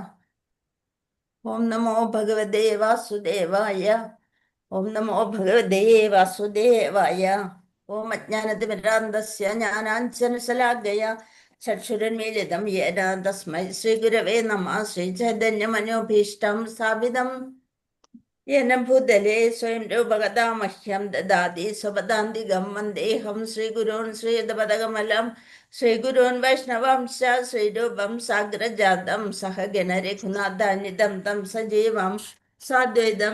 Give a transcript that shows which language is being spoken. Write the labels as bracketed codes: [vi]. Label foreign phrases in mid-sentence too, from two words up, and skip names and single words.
[sa] ഓം നമോ ഭഗവതേ വാസുദേവായ. ഓം നമോ ഭഗവതേ വാസുദേവായ. ഓം അജ്ഞാനതിമിരാന്തസ്യ ജ്ഞാനാഞ്ജനശലാഖയ ചക്ഷുരുന്മീലിതം യേന തസ്മൈ ശ്രീഗുരവേ നമഃ. ശ്രീചൈതന്യമനോഭീഷ്ടം സ്ഥാപിതം येन भूतले स्वयं रूपगता मह्यं ददाति स्वपदान्तिकं वन्देऽहं श्रीगुरून् श्रीयुतपदकमलं श्रीगुरून् वैष्णवांश्च श्रीरूपं साग्रजातं सहगण रघुनाथान्वितं तं सजीवं साद्वैतं